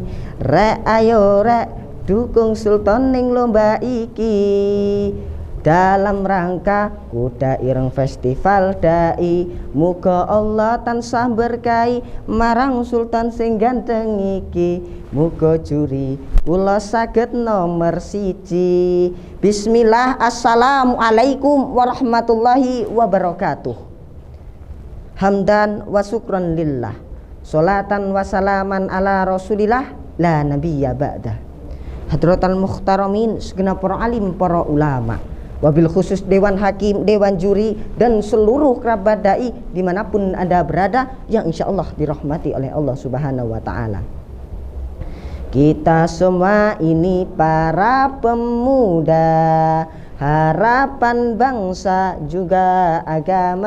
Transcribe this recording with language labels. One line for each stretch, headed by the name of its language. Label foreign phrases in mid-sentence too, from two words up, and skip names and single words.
Javanese: Rek ayo rek dukung Sultan ning lomba iki,
Indonesian: dalam rangka
Javanese: kuda ireng festival dai. Muga Allah tansah berkahi marang Sultan sing ganteng iki. Muga juri kula saged nomor siji.
Arabic: Bismillah. السلام عليكم ورحمة الله وبركاته. حمدا وشكرا لله، صلاة وسلاما على رسول الله لا نبي بعده. حضرة المحترمين,
Indonesian: segenap para alim, para ulama, wabil khusus dewan hakim, dewan juri, dan seluruh kerabat dai dimanapun Anda berada yang
Arabic: إن شاء الله
Indonesian: dirahmati oleh Allah
Arabic: سبحانه وتعالى.
Indonesian: Kita semua ini para pemuda, harapan bangsa juga agama.